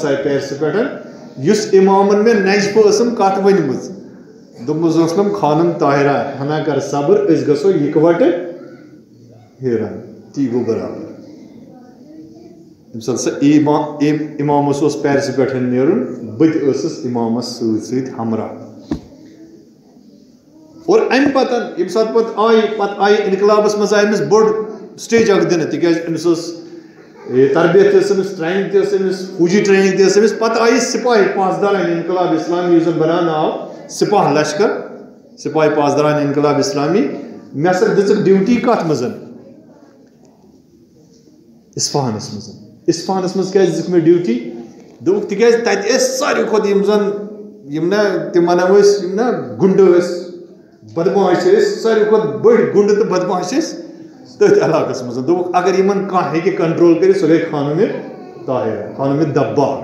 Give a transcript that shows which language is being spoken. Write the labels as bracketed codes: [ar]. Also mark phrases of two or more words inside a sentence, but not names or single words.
[ks] آیہِ پیرسہٕ پٮ۪ٹھ یُس اِمامن مےٚ نجبہٕ ٲسٕم کتھ ؤنمٕژ دوٚپمُس اوسنم خانم طاہرہ ہنا کر صبر أسۍ گژھو یِکوٹہٕ ہیران تی گوٚو برابر ییٚمہِ ساتہٕ سۄ اِمامس اوس پیرسہٕ پٮ۪ٹھ نیرُن بہٕ تہِ ٲسٕس اِمامس سۭتۍ سۭتۍ ہمراہ اور امہِ پتہٕ ییٚمہِ ساتہٕ پتہٕ آیہِ انقلابس منٛز آیہِ أمِس بوٚڑ سٹیج اکھ دِنہٕ تِکیازِ أمِس ٲس تربیت تہِ ٲس أمِس ٹریننگ تہِ ٲس أمِس فوجی ٹریننگ تہِ ٲس أمِس پتہٕ آیہِ سپاہی پاسداران انقلاب اسلامی یُس زن بناونہٕ آو سپاہ لشکر سپاہی پاسداران انقلاب اسلامی مےٚ ہسا دِژٕکھ ڈیوٹی کتھ منٛز اصفہانس منٛز کیازِ دِژٕکھ مےٚ ڈیوٹی دوٚپُکھ تِکیازِ تتہِ ٲسۍ ساروی کھۄتہٕ یِم زن یِم نا تِم ونو أسۍ یِم نا گُنڈٕ ٲسۍ بدماش ٲسۍ ساروی کھۄتہٕ بٔڑۍ گُنڈٕ تہٕ بدماش ٲسۍ تٔتھۍ علاقس منٛز دوٚپُکھ اگر یِمن کانٛہہ ہیٚکہِ کنٹرول کٔرِتھ سۄ گٔے خانمِ طاہرہ خانمِ دباغ